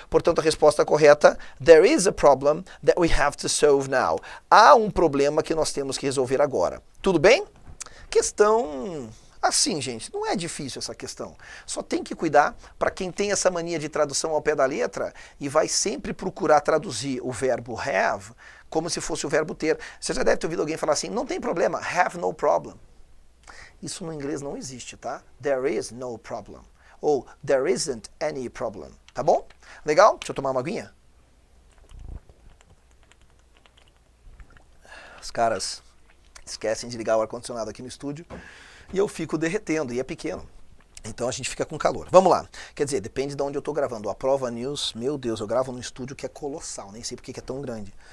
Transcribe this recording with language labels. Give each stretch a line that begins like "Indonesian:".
Portuguese: Portanto, a resposta correta,
English: there is a problem that we have to solve now.
Portuguese: Há um problema que nós temos que resolver agora. Tudo bem? Questão Assim, gente, não é difícil essa questão. Só tem que cuidar para quem tem essa mania de tradução ao pé da letra e vai sempre procurar traduzir o verbo have como se fosse o verbo ter. Você já deve ter ouvido alguém falar assim, não tem problema,
English: have no problem.
Portuguese: Isso no inglês não existe, tá?
English: There is no problem. Ou there isn't any problem.
Portuguese: Tá bom? Legal? Deixa eu tomar uma aguinha. Os caras esquecem de ligar o ar-condicionado aqui no estúdio e eu fico derretendo, e é pequeno. Então a gente fica com calor. Vamos lá. Quer dizer, depende de onde eu estou gravando. A Prova News, meu Deus, eu gravo num estúdio que é colossal, nem sei porque que é tão grande.